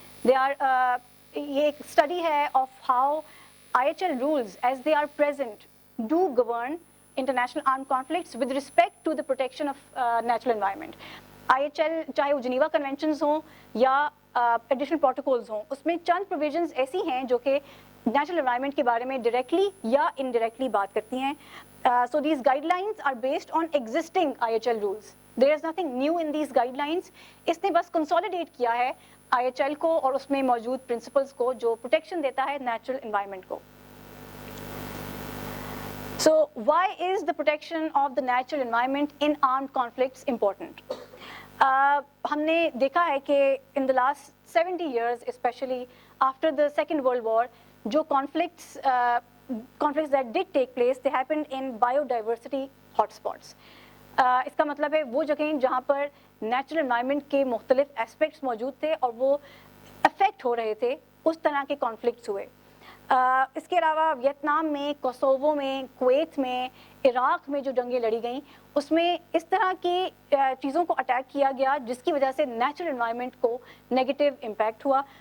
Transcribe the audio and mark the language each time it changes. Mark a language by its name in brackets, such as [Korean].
[English] They are [Hindi] ये एक study है [English] of how IHL rules as they are present do govern international armed conflicts with respect to the protection of natural environment. [Hindi] IHL चाहे वो Geneva conventions हों या additional protocols हों, उसमें चंद provisions ऐसी हैं जो कि नेचुरल एनवायरनमेंट के बारे में डायरेक्टली या इनडायरेक्टली बात करती हैं. [English] So these guidelines are based on existing IHL rules. There is nothing new in these guidelines. [Hindi] इसने बस कंसोलिडेट किया है IHL को और उसमें मौजूद प्रिंसिपल्स को जो प्रोटेक्शन देता है नेचुरल एनवायरनमेंट को. [English] So why is the protection of the natural environment in armed conflicts important? [Hindi] हमने देखा है कि [English] in the last 70 years, especially after the Second World War, जो conflicts that did take place, they happened in biodiversity hotspots. [Hindi] इसका मतलब है वो जगहें जहाँ पर natural environment के मुख्तलिफ aspects मौजूद थे और वो affect हो रहे थे, उस तरह के conflicts हुए. इसके अलावा वियतनाम में, कोसोवो में, कुवैत में, इराक़ में जो जंगें लड़ी गईं उसमें इस तरह की चीज़ों को अटैक किया गया जिसकी वजह से नेचुरल एनवायरनमेंट को नेगेटिव इम्पैक्ट हुआ.